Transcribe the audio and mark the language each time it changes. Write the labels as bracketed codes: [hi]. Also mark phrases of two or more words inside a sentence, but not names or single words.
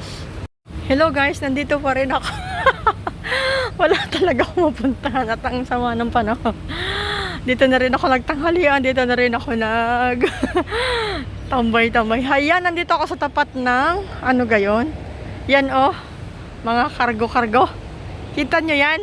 [en] Hello guys, [tl] nandito pa rin ako. Wala talaga akong mapuntahan at ang sama ng panahon. Dito na rin ako nagtanghalian. Dito na rin ako tambay-tambay. Hayan, nandito ako sa tapat ng ano gayon. Yan oh, mga kargo-kargo. Kita nyo yan?